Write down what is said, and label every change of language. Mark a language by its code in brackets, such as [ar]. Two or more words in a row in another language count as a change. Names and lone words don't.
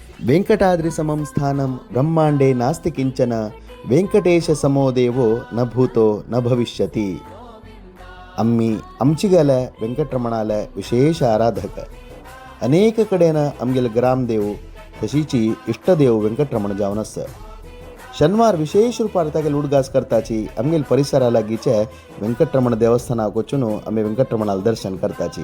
[sa] वेंकटाद्रि समं स्थानं ब्रह्मांडे नास्ति किंचन वेंकटेश समो देवो न भूतो न भविष्यति. [kok] आमची गेल्या व्यंकटरमणाला विशेष आराधक. अनेक कडेन आमगेले ग्रामदेव तशीची इष्टदेव व्यंकटरमण जावन आसा. शनिवार विशेष रूपार तागेले उडगास करताची आमगेले परिसरा लागींचे व्यंकटरमण देवस्थानाक वचून आमी व्यंकटरमणाल दर्शन करताची.